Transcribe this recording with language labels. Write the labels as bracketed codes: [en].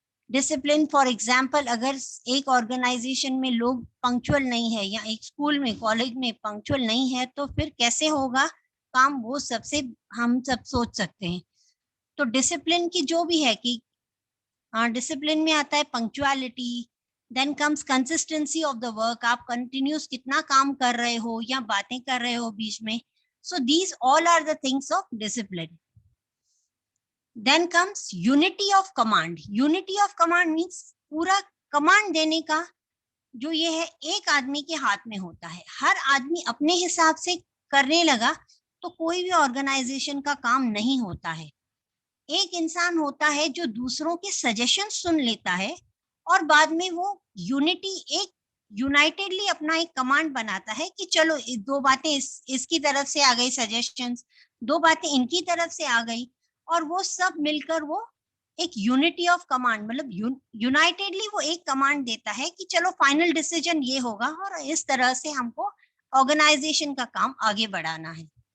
[hi] Discipline for example, अगर एक organisation में लोग पंक्चुअल नहीं है या एक स्कूल में कॉलेज में पंक्चुअल नहीं है तो फिर कैसे होगा काम, वो सबसे हम सब सोच सकते हैं. तो डिसिप्लिन की जो भी है कि डिसिप्लिन में आता है punctuality. [en] Then comes consistency of the work. [hi] आप कंटिन्यूस कितना काम कर रहे हो या बातें कर रहे हो बीच में. [en] So these all are the things of discipline. Then comes unity of command. Unity of command means [hi] पूरा कमांड देने का जो ये है एक आदमी के हाथ में होता है. हर आदमी अपने हिसाब से करने लगा तो कोई भी ऑर्गेनाइजेशन का काम नहीं होता है. एक इंसान होता है जो दूसरों के सजेशन सुन लेता है और बाद में वो यूनिटी एक यूनाइटेडली अपना एक कमांड बनाता है कि चलो दो बातें इसकी तरफ से आ गई सजेशंस, दो बातें इनकी तरफ से आ गई और वो सब मिलकर वो एक यूनिटी ऑफ कमांड मतलब यूनाइटेडली वो एक कमांड देता है कि चलो फाइनल डिसीजन ये होगा और इस तरह से हमको ऑर्गेनाइजेशन का काम आगे बढ़ाना है.